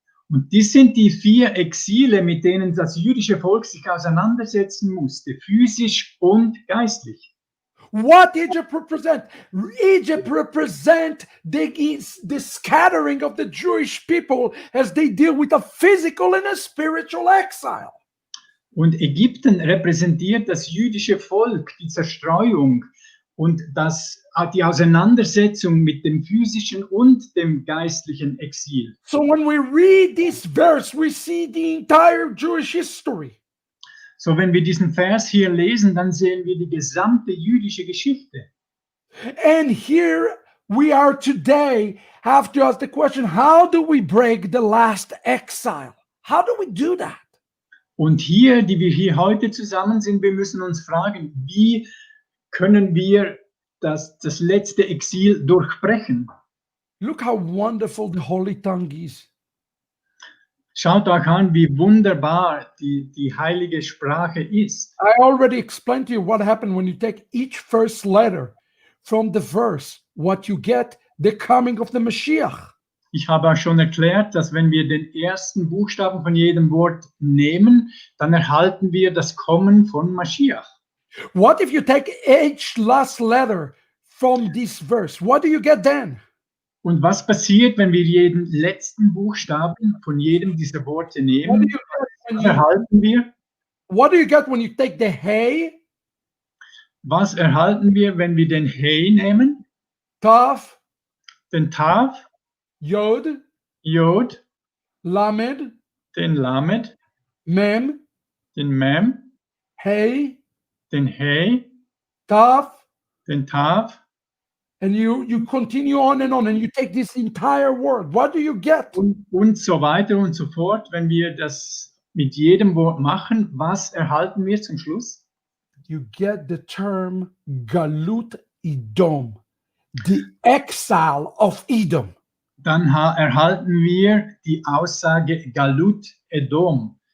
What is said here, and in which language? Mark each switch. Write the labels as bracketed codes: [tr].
[de] Und dies sind die 4 Exile, mit denen das jüdische Volk sich auseinandersetzen musste, physisch und geistlich. [en] What Egypt represent? Egypt represent the scattering of the Jewish people as they deal with a physical and a spiritual exile. [de] Und Ägypten repräsentiert das jüdische Volk, die Zerstreuung und die Auseinandersetzung mit dem physischen und dem geistlichen Exil. [en] So when we read this verse, we see the entire Jewish history. [de] So, wenn wir diesen Vers hier lesen, dann sehen wir die gesamte jüdische Geschichte. [en] And here we are today, have to ask the question, how do we break the last exile? How do we do that? [de] Und hier, die wir hier heute zusammen sind, wir müssen uns fragen, wie können wir das letzte Exil durchbrechen? [en] Look how wonderful the Holy Tongue is. [de] Schaut euch an, wie wunderbar die heilige Sprache ist. [en] I already explained to you what happened when you take each first letter from the verse, what you get, the coming of the Mashiach. [de] Ich habe auch schon erklärt, dass wenn wir den ersten Buchstaben von jedem Wort nehmen, dann erhalten wir das Kommen von Mashiach. [en] What if you take each last letter from this verse? What do you get then? [de] Und was passiert, wenn wir jeden letzten Buchstaben von jedem dieser Worte [en] What do [de] nehmen? [en] you get when [de] Was [en] you, [de] erhalten wir? [en] what do you get when you take the hey, [de] Was erhalten wir, wenn wir den Hey nehmen, [en] Tav, [de] den Tav, [en] Yod, [de] Jod, [en] Lamed, [de] den Lamed, [en] Mem, [de] den Mem, [en] Hey, [de] den Hey, [en] Tav, [de] den Tav [en] and you continue on and you take this entire word. What do you get? [de] und so weiter und so fort. Wenn wir das mit jedem Wort machen, was erhalten wir zum Schluss? [en] You get the term Galut Edom, the exile of Edom. [de] Dann erhalten wir die Aussage Galut Edom.